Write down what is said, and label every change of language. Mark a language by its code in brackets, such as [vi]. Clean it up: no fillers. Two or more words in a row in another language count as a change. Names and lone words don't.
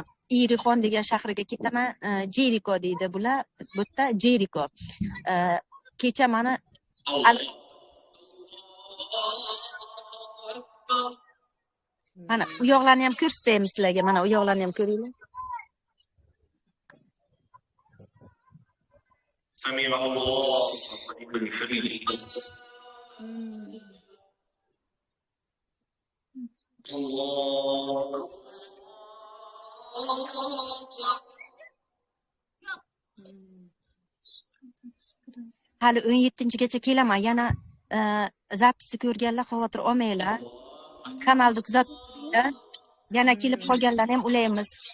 [uz] Irixon degan shahriga ketaman. Jeriko deydi bular. Bu yerda Jeriko. Kecha mana mana u yoqlarni ham ko'rsataymi sizlarga? Mana u yoqlarni ham ko'ringlar. [ar] سمع الله لمن حمده الله [uz] Hali 17-gacha kelaman. Yana zapisni ko'rganlar xavotir olmanglar. Kanalni kuzatishda yana kelib qolganlar ham ulaymiz.